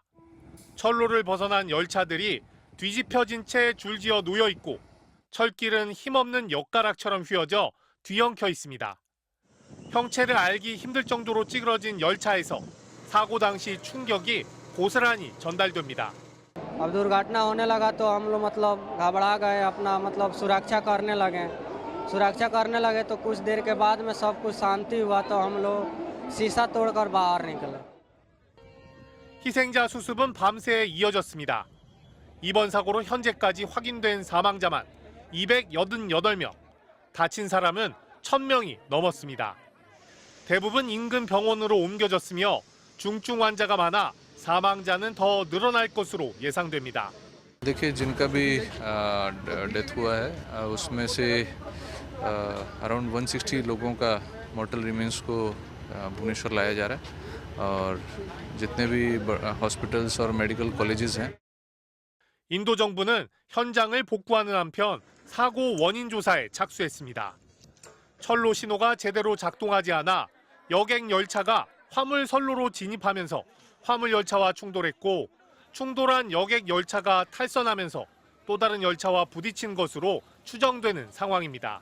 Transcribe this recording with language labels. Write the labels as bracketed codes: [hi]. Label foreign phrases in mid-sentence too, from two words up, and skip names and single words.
[ko] 철로를 벗어난 열차들이 뒤집혀진 채 줄지어 놓여 있고 철길은 힘없는 엿가락처럼 휘어져 뒤엉켜 있습니다. 형체를 알기 힘들 정도로 찌그러진 열차에서 사고 당시 충격이 고스란히 전달됩니다. [hi] अब दुर्घटना होने लगा तो हम लोग घबरा गए अपना सुरक्षा करने लगे सुरक्षा करने लगे तो कुछ देर के बाद में सब कुछ शांति हुआ तो हम लोग शीशा तोड़कर बाहर निकले। [ko] 희생자 수습은 밤새 이어졌습니다. 이번 사고로 현재까지 확인된 사망자만 288명, 다친 사람은 1000명이 넘었습니다. 대부분 인근 병원으로 옮겨졌으며 중증 환자가 많아 사망자는 더 늘어날 것으로 예상됩니다. [hi] देखिए जिनका भी डेथ हुआ है उसमें से अराउंड 160 लोगों का [en] mortal remains [hi] को भुवनेश्वर लाया जा रहा है और जितने भी हॉस्पिटल्स और [en] medical colleges [hi] हैं [ko] 인도 정부는 현장을 복구하는 한편 사고 원인 조사에 착수했습니다. 철로 신호가 제대로 작동하지 않아 여객 열차가 화물 선로로 진입하면서 화물 열차와 충돌했고 충돌한 여객 열차가 탈선하면서 또 다른 열차와 부딪힌 것으로 추정되는 상황입니다.